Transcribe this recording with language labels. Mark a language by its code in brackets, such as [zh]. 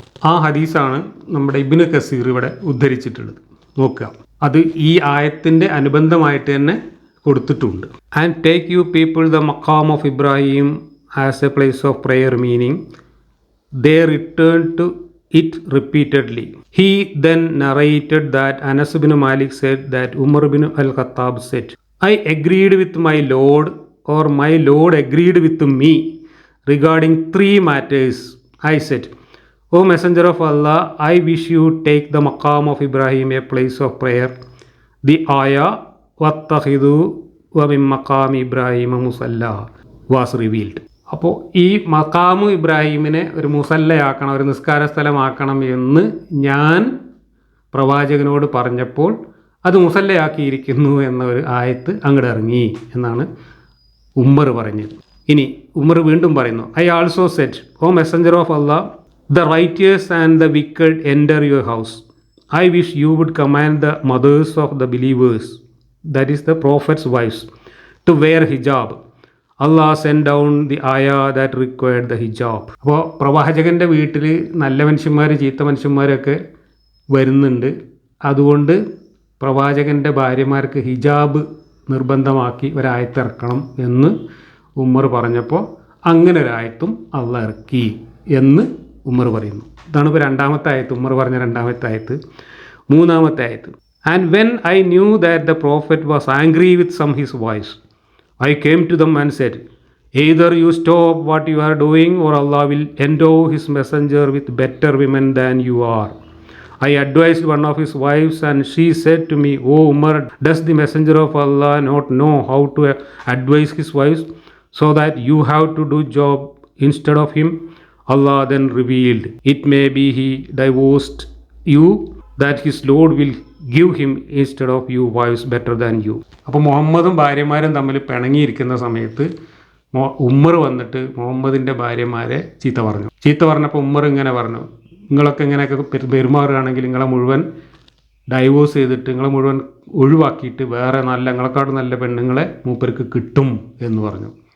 [ml] ആ ഹദീസാണ് നമ്മുടെ ഇബ്നു കസീർ ഇവിടെ ഉദ്ധരിച്ചിട്ടുള്ളത്. നോക്കുക, അത് ഈ ആയത്തിൻ്റെ അനുബന്ധമായിട്ട് തന്നെ കൊടുത്തിട്ടുണ്ട്. [en] And take you people the maqam of Ibrahim as a place of prayer, meaning they returned to it repeatedly. He then narrated that Anas bin Malik said that Umar bin al-Khattab said, I agreed with my Lord, or my Lord agreed with me regarding 3 matters. I said, O Messenger of Allah, I wish you take the maqam of Ibrahim a place of prayer. The ayah [ar] wattakhidhu wa min maqam Ibrahim musalla [en] was revealed. [ml] അപ്പോൾ ഈ മഖാമു ഇബ്രാഹിമിനെ ഒരു മുസല്ലയാക്കണം, ഒരു നിസ്കാര സ്ഥലമാക്കണം എന്ന് ഞാൻ പ്രവാചകനോട് പറഞ്ഞപ്പോൾ അത് മുസല്ലയാക്കിയിരിക്കുന്നു എന്ന ഒരു ആയത്ത് അങ്ങോട്ട് ഇറങ്ങി എന്നാണ് ഉമർ പറഞ്ഞത്. ഇനി ഉമർ വീണ്ടും പറയുന്നു, [en] I also said, O messenger of Allah, the righteous and the wicked enter your house. I wish you would command the mothers of the believers, that is the prophet's wives, to wear hijab. Allah sent down the ayah that required the hijab. [ml] അപ്പോൾ പ്രവാചകൻ്റെ വീട്ടിൽ നല്ല മനുഷ്യന്മാർ ചീത്ത മനുഷ്യന്മാരൊക്കെ വരുന്നുണ്ട്. അതുകൊണ്ട് പ്രവാചകൻ്റെ ഭാര്യമാർക്ക് ഹിജാബ് നിർബന്ധമാക്കി ഒരായത്തിറക്കണം എന്ന് ഉമർ പറഞ്ഞപ്പോൾ അങ്ങനെ ഒരായത്തും അള്ളാഹ് ഇറക്കി എന്ന് ഉമർ പറയുന്നു. ഇതാണ് ഇപ്പോൾ രണ്ടാമത്തെ ആയത്ത്, ഉമർ പറഞ്ഞ രണ്ടാമത്തെ ആയത്ത്. മൂന്നാമത്തെ ആയത്ത്, [en] And when I knew that the prophet was angry with some his wives, I came to them and said, either you stop what you are doing or Allah will endow his messenger with better women than you are. I advised one of his wives and she said to me, O Umar, does the messenger of Allah not know how to advise his wives so that you have to do job instead of him? Allah then revealed, it may be he divorced you, that his Lord will give him instead of you wives better than you. [ml] അപ്പോൾ മുഹമ്മദും ഭാര്യമാരും തമ്മിൽ പിണങ്ങിയിരിക്കുന്ന സമയത്ത് ഉമർ വന്നിട്ട് മുഹമ്മദിൻ്റെ ഭാര്യമാരെ ചീത്ത പറഞ്ഞപ്പോൾ ഉമർ ഇങ്ങനെ പറഞ്ഞു, നിങ്ങളൊക്കെ ഇങ്ങനെയൊക്കെ പെരുമാറുകയാണെങ്കിൽ നിങ്ങളെ മുഴുവൻ ഡൈവോഴ്സ് ചെയ്തിട്ട് നിങ്ങളെ മുഴുവൻ ഒഴിവാക്കിയിട്ട് വേറെ നല്ല നിങ്ങളെക്കാട്ടും നല്ല പെണ്ണുങ്ങളെ മൂപ്പർക്ക് കിട്ടും എന്ന് പറഞ്ഞു.